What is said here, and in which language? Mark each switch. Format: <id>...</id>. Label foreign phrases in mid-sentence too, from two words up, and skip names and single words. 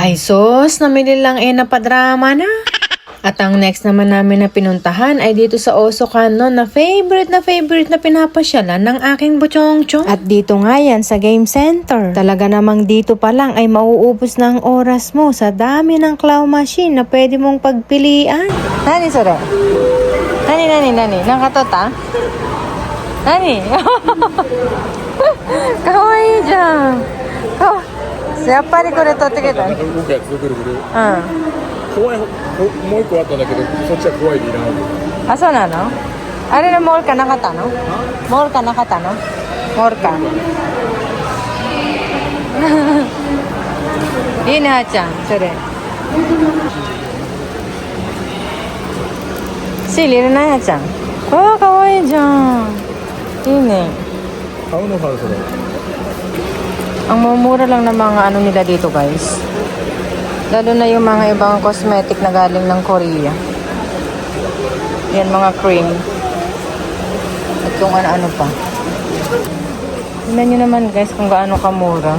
<tl>Ay sos, namili lang napadrama na. At ang next naman namin na pinuntahan ay dito sa Osokano na favorite na pinapasyalan ng aking buchong-chong. At dito nga yan sa game center. Talaga namang dito pa lang ay mauubos na ang oras mo sa dami ng claw machine na pwede mong pagpilian.</tl> <ja>何それ？何？中取った? Nani? Kawaii dyan.やっぱりこれ取ってきた。動くやつぐるぐる。うん。怖い、もう一個あったんだけど、そっちは怖いでいらない。あ、そうなの？あれのモールかなかったの？モールかなかったの？モールか。いいね、はーちゃん、それ。シールいるな、はーちゃん。わあ、かわいいじゃん。いいね。買うのかそれ。</ja> <tl>Ang mumura lang ng mga ano nila dito, guys. Lalo na yung mga ibang cosmetic na galing ng Korea. Yan, mga cream. At kung ano-ano pa. Tignan nyo naman, guys, kung gaano kamura.</tl>